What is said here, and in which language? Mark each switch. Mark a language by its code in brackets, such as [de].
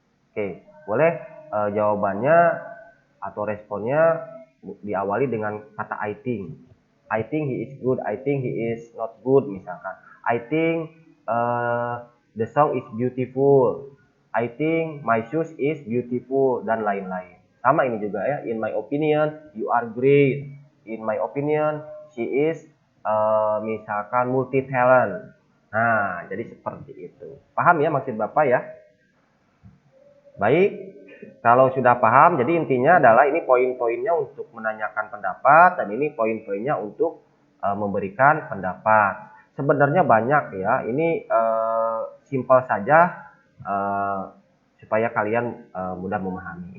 [id] Oke, boleh jawabannya atau responnya diawali dengan kata I think. [en] I think he is good, I think he is not good misalkan. I think the song is beautiful. I think my shoes is beautiful [id] dan lain-lain. Sama ini juga ya. [en] In my opinion, you are great. In my opinion, she is misalkan multi talent. [id] Nah, jadi seperti itu. Paham ya maksud Bapak ya? Baik, kalau sudah paham, jadi intinya adalah ini poin-poinnya untuk menanyakan pendapat dan ini poin-poinnya untuk memberikan pendapat. Sebenarnya banyak ya, ini simpel saja supaya kalian mudah memahami.